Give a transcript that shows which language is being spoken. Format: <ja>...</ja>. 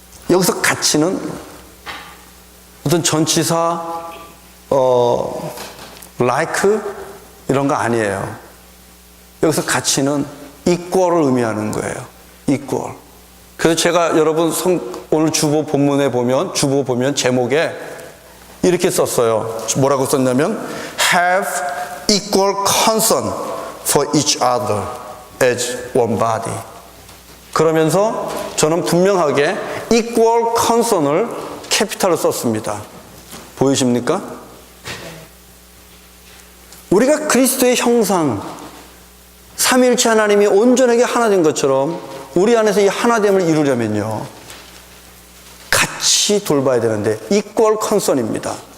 <ko>여기서 같이는 어떤 전치사, like 이런 거 아니에요. 여기서 같이는 equal을 의미하는 거예요. equal. 그래서 제가 여러분 오늘 주보 보면 제목에 이렇게 썼어요. 뭐라고 썼냐면</ko> <en>have equal concern for each other as one body.</en> <ko>그러면서 저는 분명하게 equal concern을 캐피탈로 썼습니다. 보이십니까? 우리가 그리스도의 형상, 삼위일체 하나님이 온전하게 하나 된 것처럼 우리 안에서 이 하나됨을 이루려면요, 같이 돌봐야 되는데 equal concern입니다.</ko>